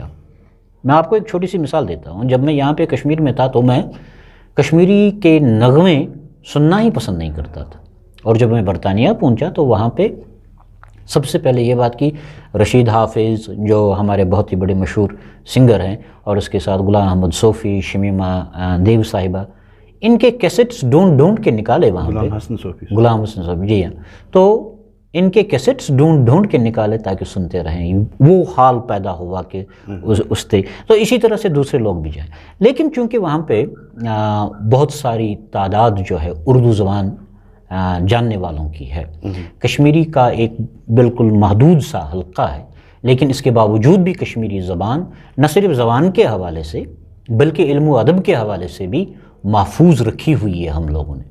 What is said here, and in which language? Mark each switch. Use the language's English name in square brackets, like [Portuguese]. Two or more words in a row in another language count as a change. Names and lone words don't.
[Urdu] میں آپ کو ایک چھوٹی سی مثال دیتا ہوں۔ جب میں یہاں پہ کشمیر میں تھا تو میں کشمیری کے نغمے سننا ہی پسند نہیں کرتا تھا، اور جب میں برطانیہ پہنچا تو وہاں پہ سب سے پہلے یہ بات کی رشید حافظ جو ہمارے بہت ہی بڑے مشہور سنگر ہیں، اور اس کے ساتھ غلام احمد صوفی، شمیمہ دیو صاحبہ، ان کے کیسٹس ڈھونڈ کے نکالے وہاں پہ، غلام حسن صوفی، غلام حسن صوفی، جی ہاں، تو ان کے کیسٹس ڈھونڈ کے نکالے تاکہ سنتے رہیں، وہ حال پیدا ہوا کہ اس سے تو اسی طرح سے دوسرے لوگ بھی جائیں. لیکن چونکہ وہاں پہ بہت ساری تعداد جو ہے اردو زبان جاننے والوں کی ہے، کشمیری کا ایک بالکل محدود سا حلقہ ہے، لیکن اس کے باوجود بھی کشمیری زبان نہ صرف زبان کے حوالے سے بلکہ علم و ادب کے حوالے سے بھی محفوظ رکھی ہوئی ہے ہم لوگوں نے.